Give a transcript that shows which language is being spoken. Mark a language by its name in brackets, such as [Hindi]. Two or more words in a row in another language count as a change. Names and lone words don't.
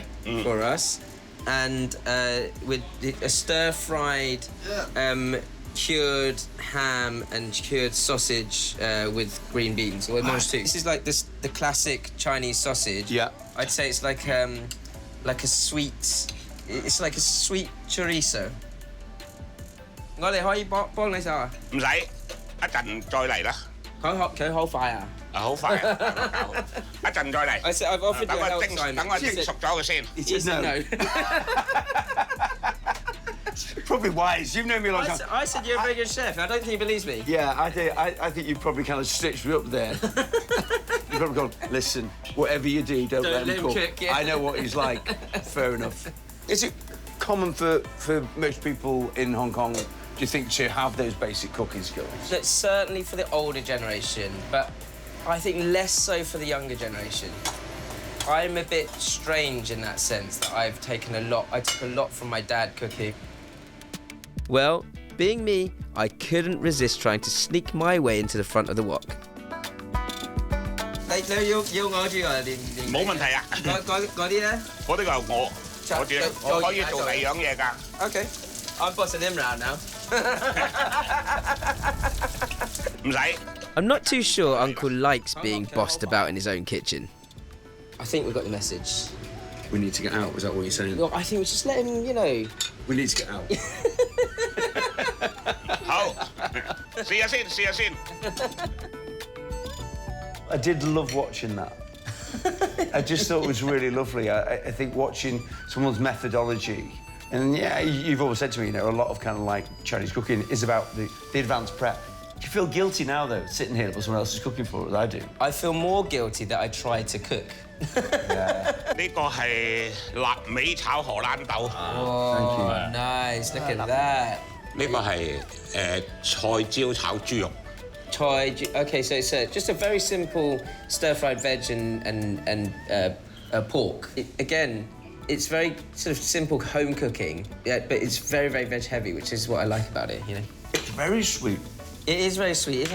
[English] for us, and with a stir-fried cured ham and cured sausage with green beans. Or This is like the classic Chinese sausage. Yeah. I'd say it's like a sweet. It's like a sweet chorizo. [Cantonese] 我哋可以幫你手啊？唔使，一陣再嚟啦。佢好快啊！好快啊！一陣再嚟。 [English] I said I've offered you help, [Cantonese] 等 Simon. 我蒸熟咗佢先。 [English] He said no. Probably wise. You've known me a long time. I said you're a very good chef. I don't think he believes me. Yeah, I think you've probably kind of stitched me up there. You've probably gone, listen, whatever you do, don't let him cook. cook, yeah. I know what he's like. Fair enough. Is it common for most people in Hong Kong, do you think, to have those basic cooking skills? That's certainly for the older generation, but I think less so for the younger generation. I'm a bit strange in that sense, that I took a lot from my dad cooking. Well, being me, I couldn't resist trying to sneak my way into the front of the wok. [Cantonese] 你要我住啊？冇問題啊！嗰啲咧？嗰啲就我住，我可以做第二樣嘢㗎。 [English] Okay, I'm bossing him around now. [Cantonese] 唔使。 [English] I'm not too sure Uncle likes being bossed about in his own kitchen. I think we got the message. We need to get out, is that what you're saying? Look, I think we just let him, you know. We need to get out. [Cantonese] 好，試下先。 [English] I did love watching that. I just thought it was really lovely. I think watching someone's methodology, and yeah, you've always said to me, you know, a lot of kind of like Chinese cooking is about the advanced prep. Do you feel guilty now, though, sitting here while someone else is cooking for us? I do. I feel more guilty that I tried to cook. Yeah. [Cantonese] 呢個係臘味炒荷蘭豆。 [English] Oh, nice. Look at that. [Cantonese] 呢個係菜椒炒豬肉。 [English] Okay, so it's just a very simple stir-fried veg and pork. Again, it's very sort of simple home cooking, yeah, but it's very, very veg heavy, which is what I like about it, you know. It's very sweet. It is very sweet, isn't it?